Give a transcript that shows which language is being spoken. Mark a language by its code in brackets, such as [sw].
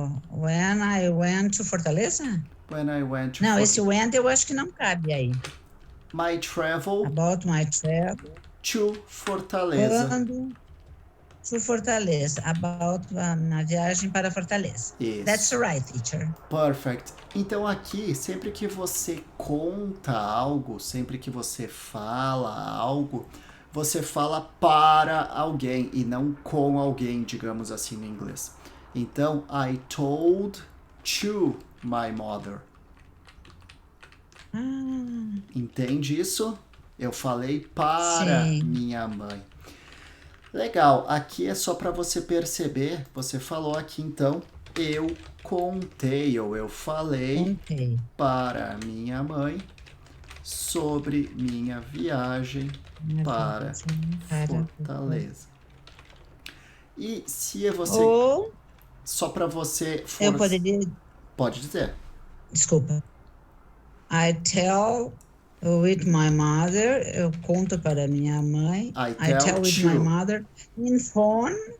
[en] When I went to Fortaleza? When I went to [pt] Não, esse went eu acho que não cabe aí. [en] My travel About my travel. to Fortaleza. [pt] Quando to Fortaleza. About uma viagem para Fortaleza. Isso. [en] That's right, teacher. Perfect. [pt] Então aqui, sempre que você conta algo, sempre que você fala algo, você fala para alguém e não com alguém, digamos assim no inglês. [en] Então, I told to my mother. [pt] Entende isso? Eu falei para minha mãe. Legal, aqui é só para você perceber, você falou aqui então, eu contei ou eu falei para minha mãe sobre minha viagem para Fortaleza. E se você... Ou só para você... eu poderia... Pode dizer. Desculpa. [en] I tell with my mother, [pt] eu conto para minha mãe. [en] I tell with my mother in phone.